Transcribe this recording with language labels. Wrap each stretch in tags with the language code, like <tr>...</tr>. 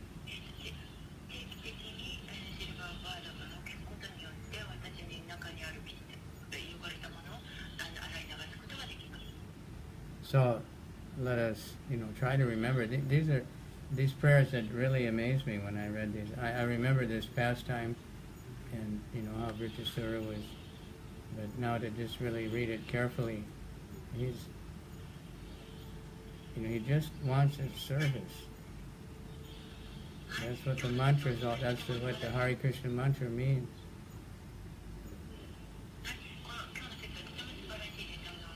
<ja>定期的にシルバーバードを消すことによって私の中にある汚れたものを洗い流すことができます。</ja> <en>So let us, try to remember. These are these prayers that really amaze me when I read these. I remember this pastime, and how Vritasura was, but now to just really read it carefully, he just wants a service. That's what the mantra is all. That's what the Hare Krishna mantra means.</en> <ja>この今日の説はとても素晴らしいです。</ja>